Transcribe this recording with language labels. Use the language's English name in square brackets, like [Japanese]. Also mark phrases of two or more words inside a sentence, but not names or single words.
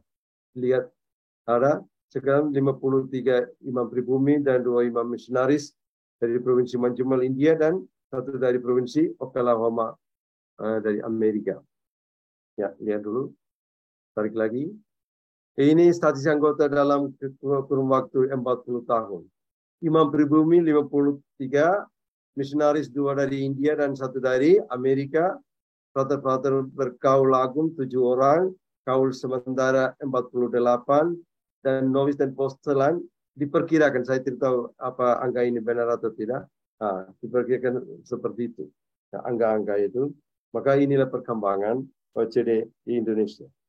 [Indonesian] Lihat ada sekarang 53 imam pribumi dan 2 imam misionaris dari Provinsi Manjumal India dan 1 dari Provinsi Oklahoma dari Amerika. Ya, lihat dulu. Tarik lagi. Ini status anggota dalam kurun waktu 40 tahun. Imam pribumi 53, misionaris 2 dari India dan 1 dari Amerika. Frater-frater berkaul agung 7 orang, kaul sementara 48, dan novis dan postelan diperkirakan, saya tidak tahu apa angka ini benar atau tidak, diperkirakan seperti itu. Nah, angka-angka itu, maka inilah perkembangan OCD di Indonesia.